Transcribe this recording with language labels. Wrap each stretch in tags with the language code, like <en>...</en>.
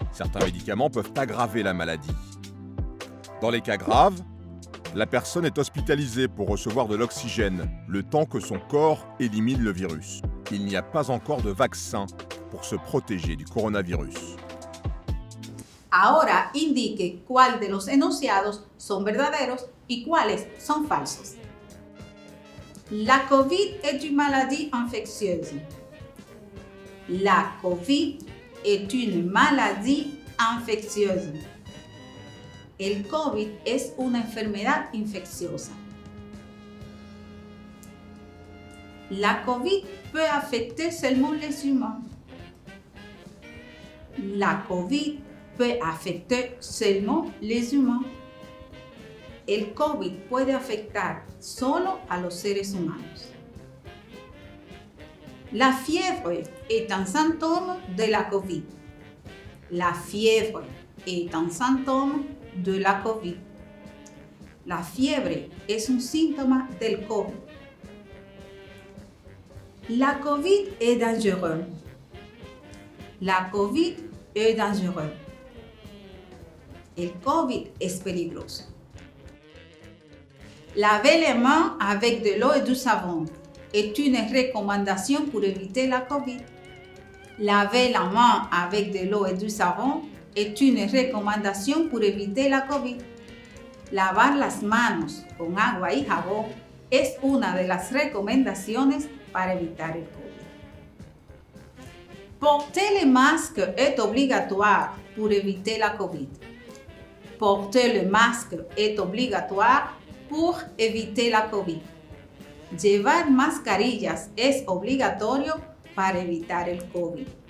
<fr>Certains médicaments peuvent aggraver la maladie. Dans les cas graves, la personne est hospitalisée pour recevoir de l'oxygène, le temps que son corps élimine le virus. il n'y a pas encore de vaccin pour se protéger du coronavirus.</fr> <es>Ahora indique cuál de los enunciados son verdaderos y cuáles son falsos.</es> <fr>La COVID est une maladie infectieuse. La COVID est une maladie infeccieuse.</fr> <es>El COVID es una enfermedad infecciosa.</es> <fr>La COVID peut affecter seulement les humains. La COVID peut affecter seulement les humains.</fr> <es>El COVID puede afectar solo a los seres humanos.</es> <fr>La fièvre est un symptôme de la COVID. La fièvre est un symptôme de la COVID.</fr> <es>La fiebre es un síntoma del COVID.</es> <fr>La COVID est dangereuse. La COVID est dangereuse.</fr> <es>El COVID es peligroso.</es> <fr>Laver les mains avec de l'eau et du savon est une recommandation pour éviter la COVID. Laver la main avec de l'eau et du savon est une recommandation pour éviter la COVID.</fr> <es>Lavar las manos con agua y jabón es una de las recomendaciones para evitar el COVID.</es> <fr>Porter le masque est obligatoire pour éviter la COVID. Porter le masque est obligatoire pour éviter la COVID.</fr> <es>Llevar mascarillas es obligatorio para evitar el COVID.</es>